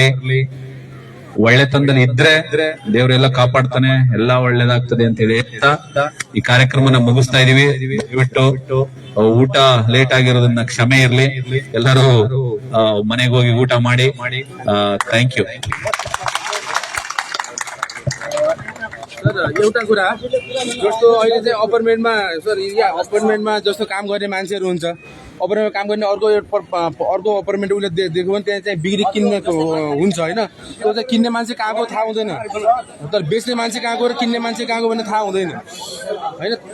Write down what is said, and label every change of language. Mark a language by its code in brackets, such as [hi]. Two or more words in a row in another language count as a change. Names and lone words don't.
[kn] ಒಳ್ಳೆ ತಂದಲ್ಲಿ ಇದ್ರೆ ದೇವರೆಲ್ಲ ಕಾಪಾಡ್ತಾನೆ, ಎಲ್ಲಾ ಒಳ್ಳೇದಾಗ್ತದೆ ಅಂತ ಹೇಳಿ ಈ ಕಾರ್ಯಕ್ರಮನ ಮುಗಿಸ್ತಾ ಇದೀವಿ. ದಯವಿಟ್ಟು ಊಟ ಲೇಟ್ ಆಗಿರೋದನ್ನ ಕ್ಷಮೆ ಇರ್ಲಿ. ಎಲ್ಲರೂ ಮನೆಗೆ ಹೋಗಿ ಊಟ ಮಾಡಿ. [en] thank you. [ne] एउटा कुरा जस्तो अहिले चाहिँ अपार्टमेन्टमा जस्तो काम गर्ने मान्छेहरू हुन्छ, अपार्टमेन्टमा काम गर्ने अर्को अपार्टमेन्ट उसले दिएको भने त्यहाँ चाहिँ बिक्री किन्ने हुन्छ होइन. त्यो चाहिँ किन्ने मान्छे कहाँको थाहा हुँदैन, तर बेच्ने मान्छे कहाँको र किन्ने मान्छे कहाँको भन्ने थाहा हुँदैन होइन.